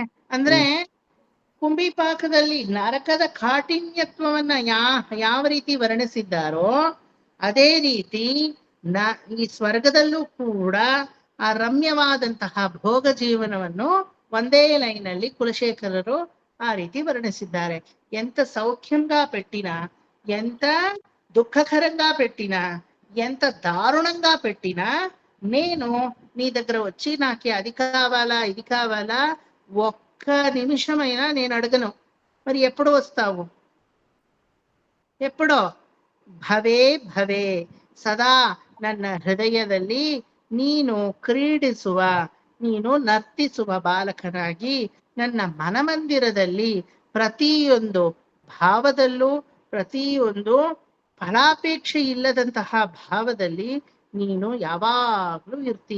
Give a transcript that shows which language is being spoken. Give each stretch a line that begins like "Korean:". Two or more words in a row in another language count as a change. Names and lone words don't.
Kannada: ಅಂದ್ರೆ ಕುಂಭಿಪಾಕದಲ್ಲಿ ನರಕದ ಕಾಠಿಣ್ಯತ್ವವನ್ನ ಯಾವ ರೀತಿ ವರ್ಣಿಸಿದ್ದಾರೋ ಅದೇ ರೀತಿ ಈ ಸ್ವರ್ಗದಲ್ಲೂ ಕೂಡ ಆ ರಮ್ಯವಾದಂತಹ ಭೋಗ ಜೀವನವನ್ನು ಒಂದೇ ಲೈನಲ್ಲಿ ಕುಲಶೇಖರರು ಆ ರೀತಿ ವರ್ಣಿಸಿದ್ದಾರೆ.
Telugu: ఎంత సౌఖ్యంగా పెట్టినా, ఎంత దుఃఖకరంగా పెట్టినా, ఎంత దారుణంగా పెట్టినా నేను నీ దగ్గర వచ్చి నాకు అది కావాలా ఇది కావాలా ఒక్క నిమిషమైనా నేను అడగను. మరి ఎప్పుడు వస్తావు? ಎಪ್ಪಡೋ?
Sanskrit: ಭವೇ ಭವೇ,
Kannada: ಸದಾ ನನ್ನ ಹೃದಯದಲ್ಲಿ ನೀನು ಕ್ರೀಡಿಸುವ, ನೀನು ನರ್ತಿಸುವ ಬಾಲಕನಾಗಿ ನನ್ನ ಮನಮಂದಿರದಲ್ಲಿ ಪ್ರತಿಯೊಂದು ಭಾವದಲ್ಲೂ, ಪ್ರತಿಯೊಂದು ಫಲಾಪೇಕ್ಷೆ ಇಲ್ಲದಂತಹ ಭಾವದಲ್ಲಿ ನೀನು ಯಾವಾಗ್ಲೂ ಇರ್ತೀಯ.